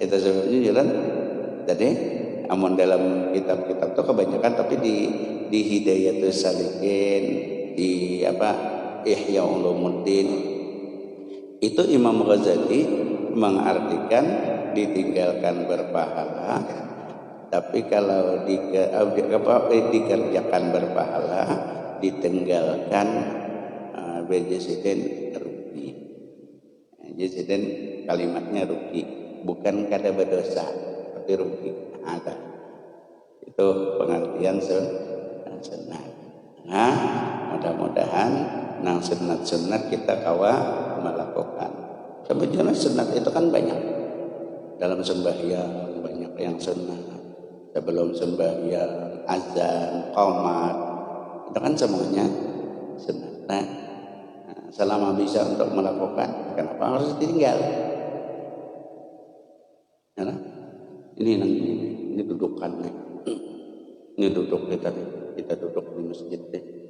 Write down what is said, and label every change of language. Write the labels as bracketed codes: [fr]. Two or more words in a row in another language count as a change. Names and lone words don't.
[id] Itu sebabnya jalan tadi amun dalam kitab-kitab itu kebanyakan, tapi di Hidayatus Salikin, di Ihya Ulumuddin, itu Imam Ghazali mengartikan ditinggalkan berpahala, tapi kalau dikerjakan berpahala, ditinggalkan berjasiden rugi. Jasiden kalimatnya rugi, bukan kada berdosa, tapi rugi. Ada. Itu pengertian sunat. Nah, mudah-mudahan nang sunat-sunat kita kawa melakukan. Sebenarnya sunat itu kan banyak. Dalam sembahyang banyak yang sunat. Sebelum sembahyang, azan, qomat, itu kan semuanya sunat. Nah, selama bisa untuk melakukan, kenapa harus ditinggal? Ya, ini Ini dudukannya. Ini duduk kita duduk di masjid deh.